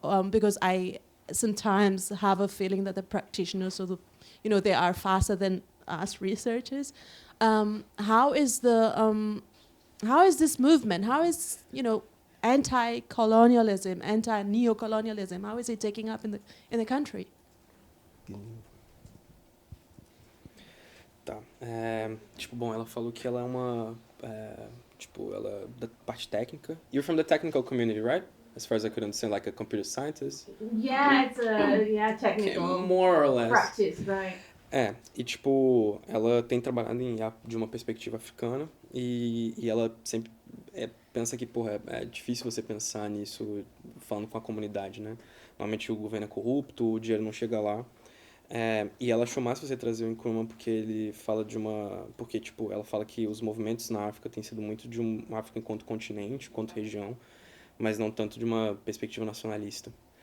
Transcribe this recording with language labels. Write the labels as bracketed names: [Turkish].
[English] Because I sometimes have a feeling that the practitioners, they are faster than us researchers. How is this movement? How is, anti-colonialism, anti-neocolonialism? How is it taking up in the country? [Portuguese] Tá. Tipo, bom, ela falou que ela é uma... ela é da parte técnica. [English] You're from the technical community, right? As far as I could understand, like a computer scientist? Yeah, it's technical. More or less. Practice, right? [Portuguese] E tipo, ela tem trabalhado de uma perspectiva africana e ela sempre pensa que, porra, é difícil você pensar nisso falando com a comunidade, né? Normalmente o governo é corrupto, o dinheiro não chega lá. E ela achou massa você trazer o Nkrumah porque ele fala porque, tipo, ela fala que os movimentos na África têm sido muito de uma África enquanto continente, enquanto região, mas não tanto de uma perspectiva nacionalista.